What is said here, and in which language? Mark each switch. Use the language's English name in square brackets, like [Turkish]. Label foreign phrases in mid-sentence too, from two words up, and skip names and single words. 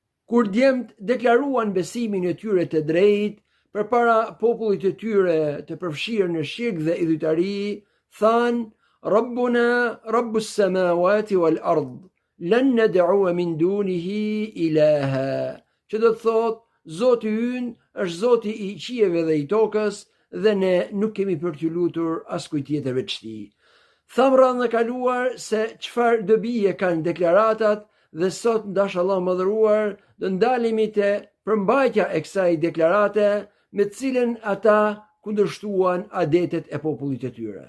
[Albanian] Kur djemt deklaruan besimin e tyre të drejtë përpara popullit të tyre të përfshirë në shirk dhe idhujtari, thanë: [Arabic] ربنا رب السماوات والأرض لن ندعو من دونه إلها. [Albanian] Që do të thotë, Zoti ynë është Zoti i qiejve dhe i tokës, dhe ne nuk kemi për t'ju lutur askujt tjetër veç tij. Thamë radhën e kaluar se çfarë dobije kanë deklaratat, dhe sot ndash Allah mëdhëruar do ndalemi te përmbajtja e kësaj deklarate me të cilën ata kundërshtuan adetet e popullit të tyre.